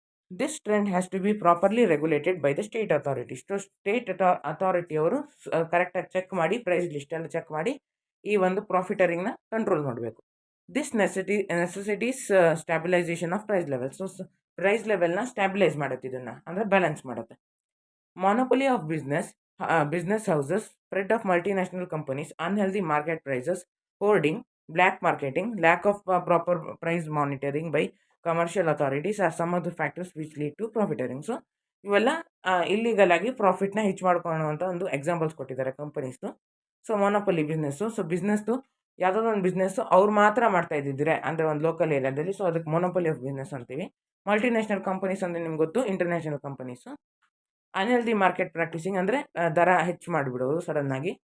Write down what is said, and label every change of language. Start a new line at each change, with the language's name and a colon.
English: This trend has to be properly regulated by the state authorities.
Kannada: So state ಅಥಾರಿಟಿಯವರು ಕರೆಕ್ಟಾಗಿ check ಮಾಡಿ, price ಲಿಸ್ಟೆಲ್ಲ check ಮಾಡಿ ಈ ಒಂದು ಪ್ರಾಫಿಟರಿಂಗ್ನ control ಮಾಡಬೇಕು.
English: This necessitates stabilisation of price level.
Kannada: So price ಲೆವೆಲ್ನ ಸ್ಟ್ಯಾಬಿಲೈಸ್ ಮಾಡುತ್ತೆ, ಇದನ್ನು ಅಂದರೆ ಬ್ಯಾಲೆನ್ಸ್ ಮಾಡುತ್ತೆ.
English: Monopoly of business houses, spread of multinational companies, unhealthy market prices, hoarding, black marketing, lack of proper price monitoring by commercial authorities are some of the factors which lead to profiteering.
Kannada: So ಇವೆಲ್ಲ illegal ಆಗಿ ಪ್ರಾಫಿಟ್ನ ಹೆಚ್ಚು ಮಾಡ್ಕೊಳ್ಳುವಂಥ ಒಂದು examples ಕೊಟ್ಟಿದ್ದಾರೆ ಕಂಪನೀಸ್ದು. So ಮೊನೊಪೊಲಿ business, so ಬಿಸ್ನೆಸ್ದು ಯಾವುದಾದ್ರು ಒಂದು business ಅವ್ರು ಮಾತ್ರ ಮಾಡ್ತಾ ಇದ್ದಿದ್ರೆ ಅಂದರೆ ಒಂದು ಲೋಕಲ್ ಏರಿಯಾದಲ್ಲಿ, ಸೊ ಅದಕ್ಕೆ ಮೊನೊಪೊಲಿ ಆಫ್ ಬಿಸ್ನೆಸ್ ಅಂತೀವಿ. ಮಲ್ಟಿನ್ಯಾಷನಲ್ ಕಂಪನೀಸ್ ಅಂದರೆ ನಿಮ್ಗೆ ಗೊತ್ತು, international companies. Unhealthy market practising ಅಂದರೆ ದರ ಹೆಚ್ಚು ಮಾಡಿಬಿಡೋದು ಸಡನ್ನಾಗಿ.